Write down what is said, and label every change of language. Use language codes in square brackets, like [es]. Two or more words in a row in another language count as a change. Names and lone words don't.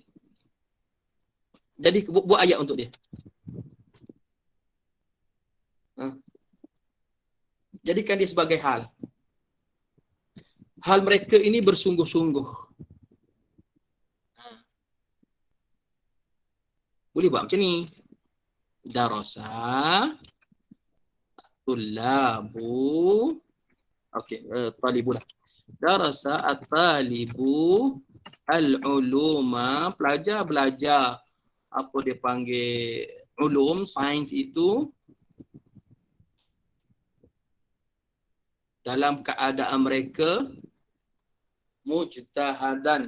[ms] Jadi buat ayat untuk dia. Jadikan dia sebagai hal. Hal mereka ini bersungguh-sungguh. Boleh buat macam ni. [ar] درس طلاب. Okey, talibulah. درس الطالب العلوم. [ms] Pelajar belajar apa dia panggil ulum, sains itu, dalam keadaan mereka mujtahadan.